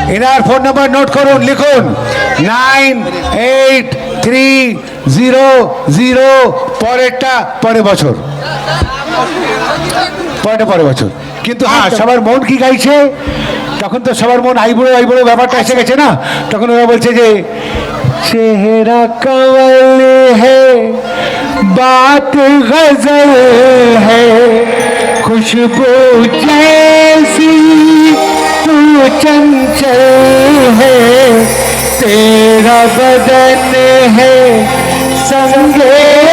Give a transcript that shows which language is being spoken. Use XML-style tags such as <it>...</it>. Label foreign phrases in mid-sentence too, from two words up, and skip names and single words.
<bn>এনার ফোন নাম্বার নোট করুন, লিখুন 9830 পরেরটা পরের বছর, পরের বছর। কিন্তু হ্যাঁ, একদম। সবার মন কি গাইছে? তখন তো সবার মন আইবুড়ো ব্যাপারটা এসে গেছে না, তখন ওরা বলছে যে</bn> <hi>चेहरा कमल है, बात ग़ज़ल है, खुशबू जैसी तू चंचल है, तेरा बदन है संगे</hi>